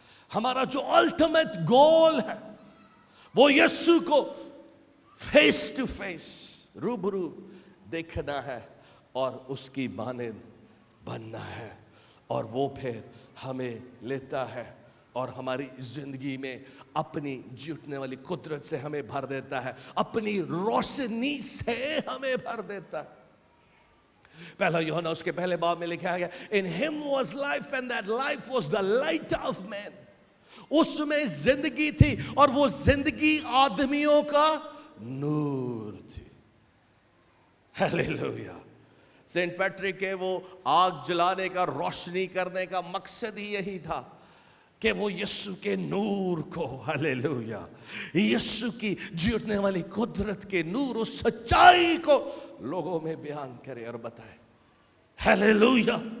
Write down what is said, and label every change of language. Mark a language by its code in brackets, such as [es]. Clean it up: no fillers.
[ur] ہمارا جو ultimate goal ہے وہ یسوع کو فیس ٹو فیس روبرو دیکھنا ہے اور اس کی مانند بننا ہے, اور وہ پھر ہمیں لیتا ہے اور ہماری زندگی میں اپنی جیتنے والی قدرت سے ہمیں بھر دیتا ہے, اپنی روشنی سے ہمیں بھر دیتا ہے. پہلا یوحنا اس کے پہلے باب میں لکھا گیا, [en] In him was life and that life was the light of man. [ur] اس میں زندگی تھی اور وہ زندگی آدمیوں کا نور تھی. ہاللیلویا. سینٹ پیٹرک کے وہ آگ جلانے کا, روشنی کرنے کا مقصد ہی یہی تھا کہ وہ یسوع کے نور کو, ہاللیلویا, یسوع کی جیتنے والی قدرت کے نور, اس سچائی کو لوگوں میں بیان کرے اور بتائے. ہاللیلویا.